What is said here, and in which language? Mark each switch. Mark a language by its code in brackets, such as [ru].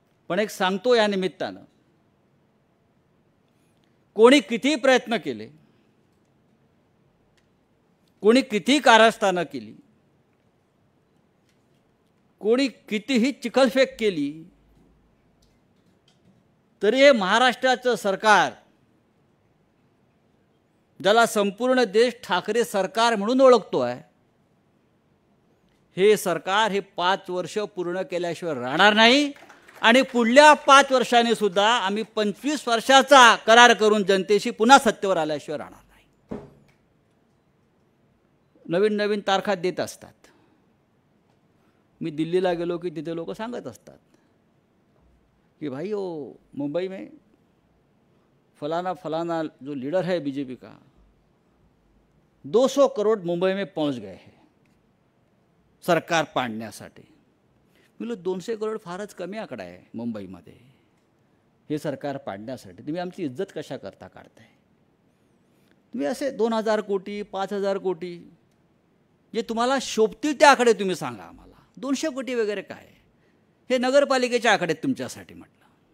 [mr] पण एक सांगतो या निमित्तानं, कोणी किती प्रयत्न केले, कोणी किती कारस्थानं केली, कोणी कितीही चिखलफेक केली, तरी हे महाराष्ट्राचं सरकार, ज्याला संपूर्ण देश ठाकरे सरकार म्हणून ओळखतो आहे, हे सरकार हे 5 वर्ष पूर्ण केल्याशिवाय राहणार नाही. आणि पुढल्या 5 वर्षांनी सुद्धा आम्ही 25 वर्षाचा करार करून जनतेशी पुन्हा सत्तेवर आल्याशिवाय राहणार नाही. नवीन नवीन तारखा देत असतात. मी दिल्लीला गेलो की तिथे लोक सांगत असतात कि [hi] भाई वो मुंबई में फलाना फलाना जो लीडर है बीजेपी का 200 करोड़ मुंबई में पहुंच गए हैं [mr] सरकार पाडण्यासाठी. बोलो 200 करोड फारच कमी आकडा आहे मुंबईमध्ये हे सरकार पाडण्यासाठी. तुम्ही आमची इज्जत कशा करता काढताय? तुम्ही असे 2000 कोटी 5000 कोटी जे तुम्हाला शोभतील ते आकडे तुम्ही सांगा आम्हाला. 200 कोटी वगैरे काय, हे नगरपालिकेचे आकडे तुमच्यासाठी म्हटलं.